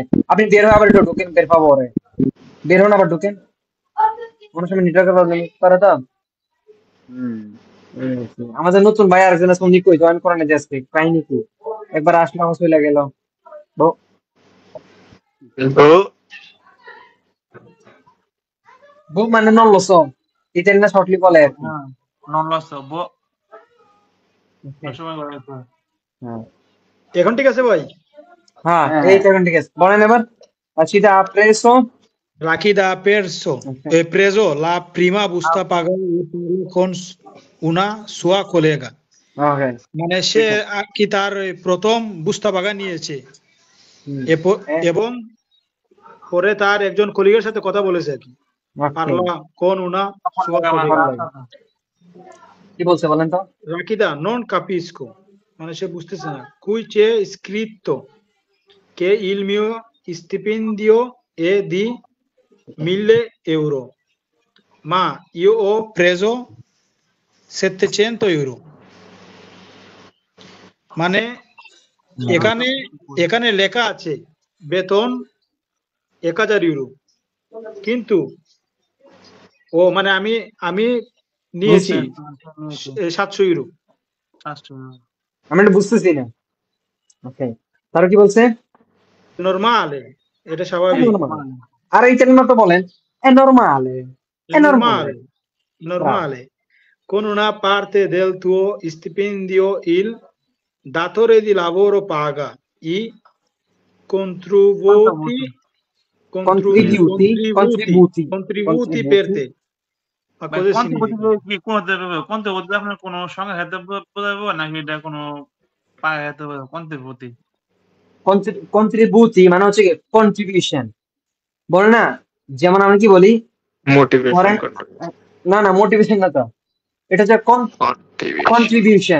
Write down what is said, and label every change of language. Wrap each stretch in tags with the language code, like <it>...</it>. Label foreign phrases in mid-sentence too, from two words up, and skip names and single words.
<bn>আপনি বের হয়ে আবার একটু ঢুকেন, বের পাবো ওরে, বের হন আবার ঢুকেন, কোনো সময় নেটওয়ার্কের প্রবলেম করে তো। আমাদের নতুন ভাই আরেকজন আছে, উনি কই জয়েন করেন যে আজকে, কাহিনী কি? একবার আসলে আমার চলে গেল। বউ মানে</bn> <it>non lo so,</it> <bn>ইতালিয়ান শর্টলি বলে আর কি।</bn> <it>Non lo so, boh. Non so come dire.</it> <bn>হ্যাঁ এখন ঠিক আছে ভাই? হ্যাঁ, হ্যাঁ, এই তো এখন ঠিক আছে, বলেন এবার।</bn> <it>Rashida ha preso, Raki da perso e preso la prima busta paga con una sua collega.</it> <bn>ওকে, মানে সে কি তার ওই প্রথম</bn> <it>busta paga</it> <bn>নিয়েছে এবং পরে তার একজন কলিগের সাথে কথা বলেছে আর কি।</bn> <it>parla con una sua collega.</it> <bn>কি বলছে বলেন তো?</bn> <it>Rakida non capisco,</it> <bn>মানে সে বুঝতেছে না।</bn> <it>Qui c'è scritto che il mio stipendio è di 1000 euro, ma io ho preso 700 euro.</it> <bn>মানে এখানে এখানে লেখা আছে বেতন 1000 ইউরো, কিন্তু ও মানে আমি নিয়েছি 700 ইউরো। আমি এটা বুঝতেছি না। ওকে, তার কি বলছে? নরমালে, এটা স্বাভাবিক। আর ইতালিয়ান তো বলেন</bn> <it>è normale, è normale. Normale. Con una parte del tuo stipendio il datore di lavoro paga i contributi per te. Ma cosa significa?</it> <bn>Contributi আপনার কোন সংখ্যা হাতে বোঝাবো নাকি এটা কোনো পায় হাতে বোঝাবো? contributi মানে হচ্ছে কি কন্ট্রিবিউশন, বলে না, যেমন আমরা কি বলি মোটিভেশন না না মোটিভেশন না তো, এটা হচ্ছে কন্ট্রিবিউশন।</bn>